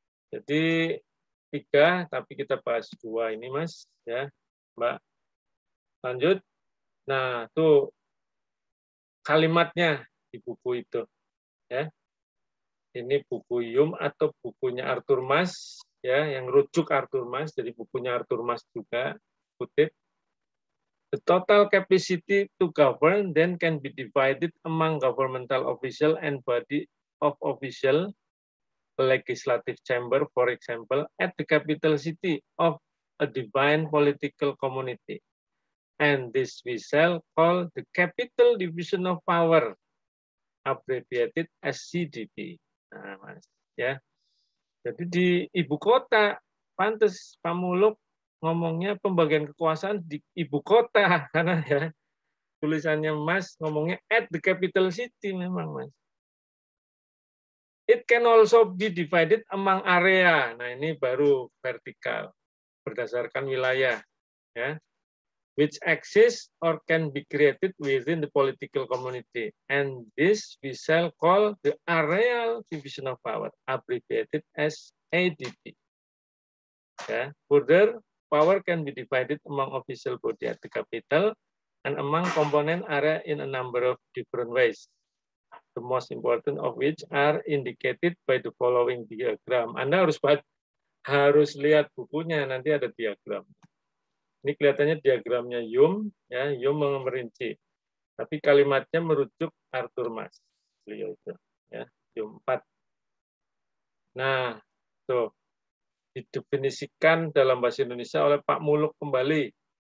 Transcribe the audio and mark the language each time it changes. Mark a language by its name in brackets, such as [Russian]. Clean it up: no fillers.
[Indonesian] Jadi 3, tapi kita bahas 2 ini, Mas, ya, Mbak. Lanjut. Nah, tuh kalimatnya di buku itu, ya. Ini buku Hume atau bukunya Arthur Mas, ya, yang rujuk Arthur Mas, jadi bukunya Arthur Mas juga, kutip. [English] The total capacity to govern then can be divided among governmental official and body of official, legislative chamber, for example, at the capital city of a divine political community. And this we shall call the capital division of power, abbreviated as CDP. [Indonesian] Nah, Mas, ya. Jadi di ibu kota, pantes Pak Muluk ngomongnya pembagian kekuasaan di ibu kota, karena ya tulisannya Mas ngomongnya [English] at the capital city [Indonesian] memang, Mas. [English] It can also be divided among area. [Indonesian] Nah, ini baru vertikal berdasarkan wilayah, ya. [English] Which exists or can be created within the political community. And this we shall call the areal division of power, abbreviated as ADP. Yeah. Further, power can be divided among official body at the capital and among component area in a number of different ways. The most important of which are indicated by the following diagram. [Indonesian] Anda harus lihat bukunya, nanti ada diagram. Ini kelihatannya diagramnya Hume, ya, Hume merinci. Tapi kalimatnya merujuk Arthur Mas, beliau itu, ya, Hume 4. Nah, tuh didefinisikan dalam bahasa Indonesia oleh Pak Muluk kembali.